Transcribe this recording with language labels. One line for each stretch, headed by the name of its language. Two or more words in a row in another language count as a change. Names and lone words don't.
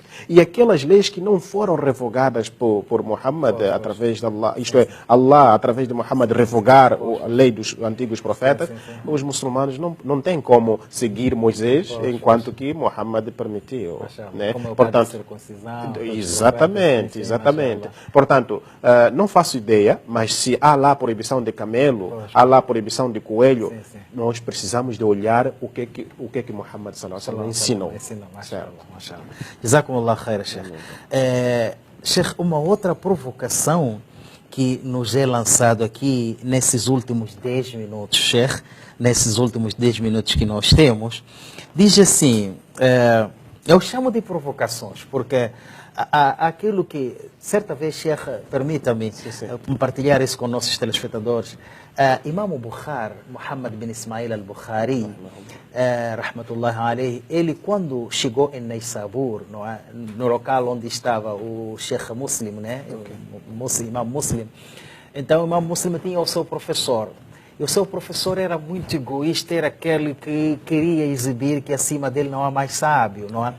Portuguese: E aquelas leis que não foram revogadas por Muhammad através de Allah, isto é, Allah através de Muhammad revogar a lei dos antigos profetas, os muçulmanos não têm como seguir Moisés enquanto que Muhammad permitiu. Né? Como é o caso da Portanto, circuncisão. exatamente, exatamente. Portanto, não faço ideia, mas se há lá proibição de camelo, há lá proibição de coelho, Sim. nós precisamos de olhar o que que Muhammad
Arabic: صلى الله عليه وسلم
Portuguese: ensinou.
Arabic: ما شاء الله، ما شاء الله. جزاكم الله خير، شيخ.
Portuguese: Sheikh, uma outra provocação que nos é lançado aqui nesses últimos 10 minutos, Sheikh, nesses últimos 10 minutos que nós temos, diz assim, eu chamo de provocações, porque aquilo que, certa vez, Sheikh, permita-me compartilhar isso com nossos telespectadores. Imam Bukhari, Muhammad bin Ismail al-Bukhari,
Arabic: رحمة الله عليه,
Portuguese: ele quando chegou em Naysabur, no local onde estava o Sheikh Muslim, né? Imam Muslim, então o Imam Muslim tinha o seu professor. E o seu professor era muito egoísta, era aquele que queria exibir que acima dele não há mais sábio, não é?